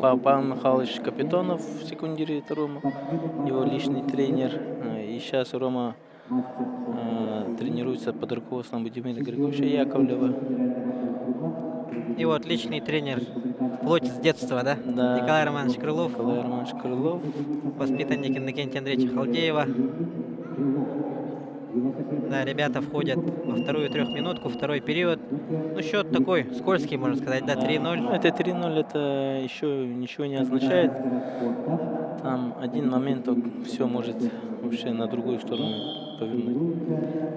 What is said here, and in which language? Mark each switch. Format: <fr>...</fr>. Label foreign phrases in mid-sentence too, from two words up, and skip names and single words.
<ru>Павел Михайлович Капитонов в секундире Рома, его личный тренер. И сейчас Рома тренируется под руководством Владимира Григорьевича Яковлева. и вот личный тренер вплоть с детства, да? Да, Николай Романович Крылов, Николай Романович Крылов. воспитанник Иннокентия Андреевича Халдеева. Да, ребята входят во вторую трехминутку, второй период. Ну, счет такой скользкий, можно сказать, да, Да. Ну, 3:0. это 3:0, это еще ничего не означает. Там один момент, все может вообще на другую сторону повернуть.</ru>